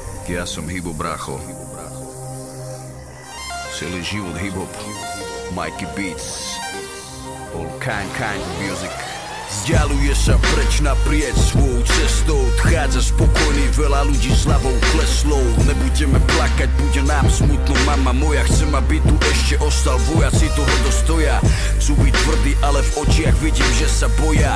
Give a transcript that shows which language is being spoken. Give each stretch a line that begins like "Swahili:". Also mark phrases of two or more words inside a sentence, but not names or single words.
Slovak: Ja som hip-hop brácho. Celý život hip-hop.
English: Mikey Beats. All kind of music.
Slovak: Vzdialuje sa preč naprieč svojou cestou. Odchádza spokojný, veľa ľudí s hlavou kleslou. Nebudeme plakať, bude nám smutno, mama moja. Chcem, aby tu ešte ostal, vojaci toho dostoja. Sú byť tvrdí, ale v očiach vidím, že sa boja.